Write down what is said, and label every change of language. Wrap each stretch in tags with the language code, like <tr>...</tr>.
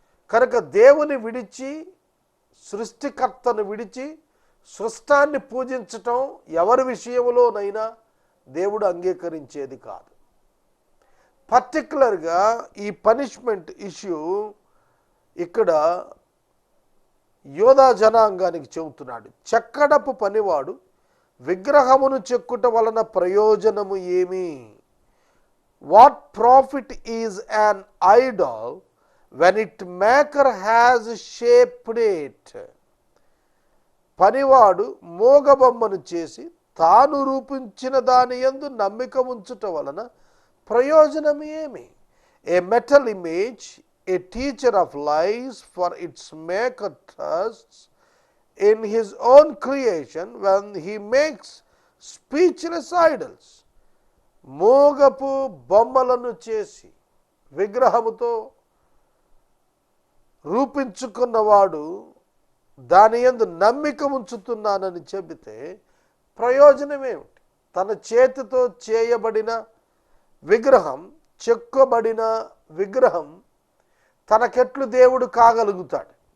<te>కనుక దేవుని విడిచి, సృష్టికర్తను విడిచి సృష్టాన్ని పూజించటం ఎవరి విషయంలోనైనా దేవుడు అంగీకరించేది కాదు. పర్టికులర్గా ఈ పనిష్మెంట్ ఇష్యూ ఇక్కడ యోధా జనాంగానికి చెబుతున్నాడు. చెక్కడపు పనివాడు విగ్రహమును చెక్కుట వలన ప్రయోజనము ఏమి?</te> <en>What profit is an idol when its maker has shaped it?</en> <te>పనివాడు మోగబొమ్మను చేసి తాను రూపించిన దాని యందు నమ్మిక ఉంచుట వలన ప్రయోజనం ఏమి?</te> <en>A metal image, a teacher of lies, for its maker trusts in his own creation when he makes speechless idols.</en> <te>మోగపు బొమ్మలను చేసి విగ్రహముతో రూపించుకున్నవాడు దాని యందు నమ్మిక ఉంచుతున్నానని చెబితే ప్రయోజనం ఏమిటి? తన చేతితో చేయబడిన విగ్రహం, చెక్కబడిన విగ్రహం తనకెట్లు దేవుడు కాగలుగుతాడు?</te>